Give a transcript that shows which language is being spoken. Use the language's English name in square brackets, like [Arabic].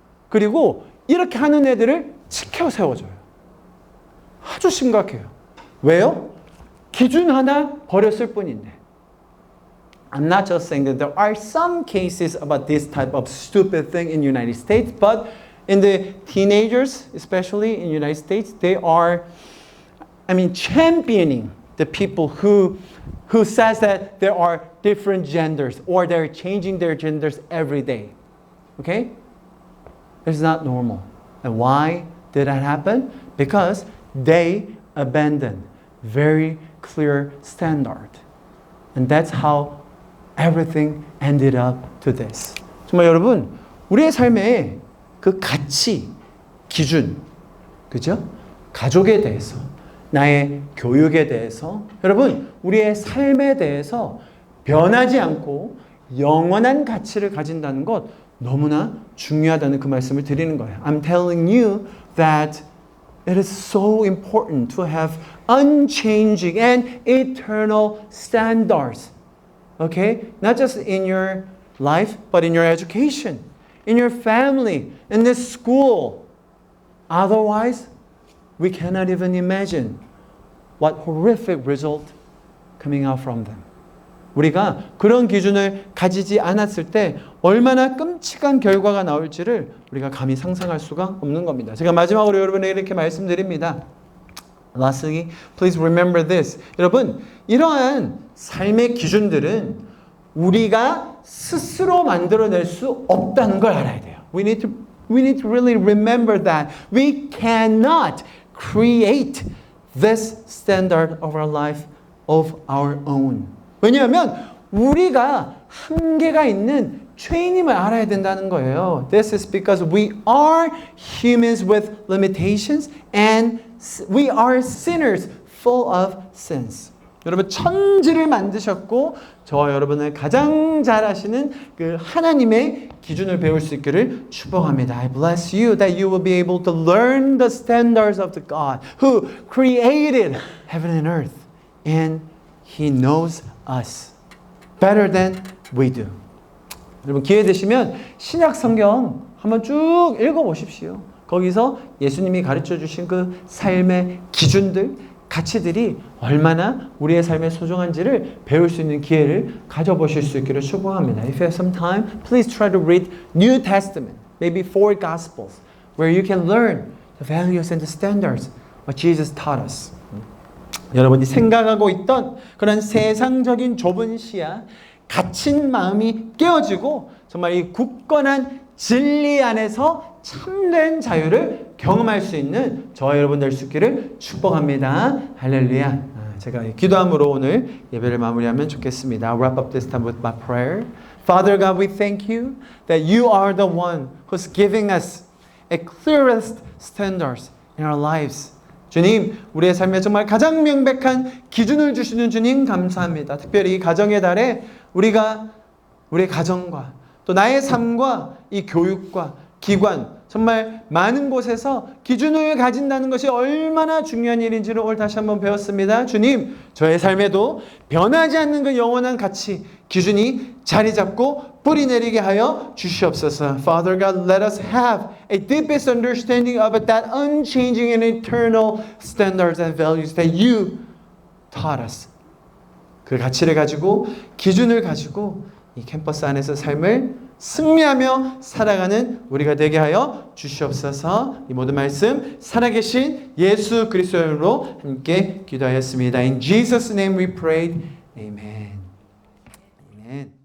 [Korean] 그리고 이렇게 하는 애들을 치켜 세워줘요. 아주 심각해요. 왜요? 기준 하나 버렸을 뿐인데. [English] I'm not just saying that there are some cases about this type of stupid thing in the United States, but in the teenagers, especially in the United States, they are, championing the people who says that there are different genders or they're changing their genders every day. Okay? It's not normal. And why did that happen? Because they abandoned very clear standard. And that's how everything ended up to this. [Korean] 정말 여러분, 우리의 삶에 그 가치, 기준, 그죠? 가족에 대해서, 나의 교육에 대해서, 여러분, 우리의 삶에 대해서 변하지 않고 영원한 가치를 가진다는 것 너무나 중요하다는 그 말씀을 드리는 거예요. [English] I'm telling you that it is so important to have unchanging and eternal standards. Okay? Not just in your life, but in your education, in your family, in this school. Otherwise, we cannot even imagine what horrific result coming out from them. [Korean] 우리가 그런 기준을 가지지 않았을 때 얼마나 끔찍한 결과가 나올지를 우리가 감히 상상할 수가 없는 겁니다. 제가 마지막으로 여러분에게 이렇게 말씀드립니다. [English] Lastly, please remember this. [Korean] 여러분, 이러한 삶의 기준들은 우리가 스스로 만들어낼 수 없다는 걸 알아야 돼요. [English] We need to really remember that. We cannot create this standard of our life of our own. [Korean] 왜냐하면 우리가 한계가 있는 죄인임을 알아야 된다는 거예요. [English] This is because we are humans with limitations and we are sinners full of sins. [Korean] 여러분 천지를 만드셨고 저와 여러분을 가장 잘 아시는 그 하나님의 기준을 배울 수 있기를 축복합니다. [English] I bless you that you will be able to learn the standards of the God who created heaven and earth and He knows us better than we do. [Korean] 여러분 기회 되시면 신약 성경 한번 쭉 읽어보십시오. 거기서 예수님이 가르쳐 주신 그 삶의 기준들, 가치들이 얼마나 우리의 삶에 소중한지를 배울 수 있는 기회를 가져보실 수 있기를 축복합니다. [English] If you have some time, please try to read New Testament, maybe 4 Gospels, where you can learn the values and the standards what Jesus taught us. [Korean] 여러분이 생각하고 있던 그런 세상적인 좁은 시야, 갇힌 마음이 깨어지고 정말 이 굳건한 진리 안에서 참된 자유를 경험할 수 있는 저와 여러분 될 수 있기를 축복합니다. 할렐루야. 제가 기도함으로 오늘 예배를 마무리하면 좋겠습니다. [English] I'll wrap up this time with my prayer. Father God, we thank you that you are the one who's giving us a clearest standards in our lives. [Korean] 주님, 우리의 삶에 정말 가장 명백한 기준을 주시는 주님 감사합니다. 특별히 이 가정의 달에 우리가 우리의 가정과 또 나의 삶과 이 교육과 기관 정말 많은 곳에서 기준을 가진다는 것이 얼마나 중요한 일인지를 오늘 다시 한번 배웠습니다. 주님, 저의 삶에도 변하지 않는 그 영원한 가치, 기준이 자리 잡고 뿌리 내리게 하여 주시옵소서. [English] Father God, let us have a deepest understanding of that unchanging and eternal standards and values that you taught us. [Korean] 그 가치를 가지고 기준을 가지고 이 캠퍼스 안에서 삶을 승리하며 살아가는 우리가 되게 하여 주시옵소서. 이 모든 말씀 살아계신 예수 그리스도의 이름으로 함께 기도하였습니다. [English] In Jesus' name we prayed. Amen. Amen.